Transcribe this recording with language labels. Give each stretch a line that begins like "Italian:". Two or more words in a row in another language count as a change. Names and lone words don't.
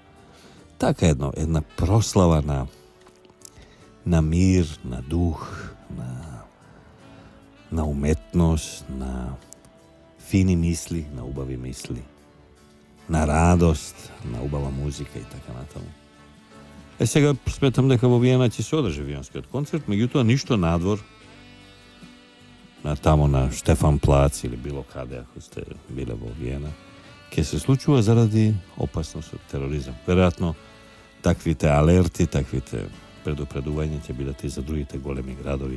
Macedonian: Така една прослава на мир, на дух, на уметност, на фини мисли, на убави мисли, на радост, на убава музика и така на тому. Сега сметам дека во Виена ќе се одржи виенскиот концерт, меѓутоа ништо надвор тамо на Штефан Плац или било каде, ако сте биле во Виена, ќе се случува заради опасност од тероризам. Веројатно таквите алерти, таквите предупредувања ќе бидат и за другите големи градови.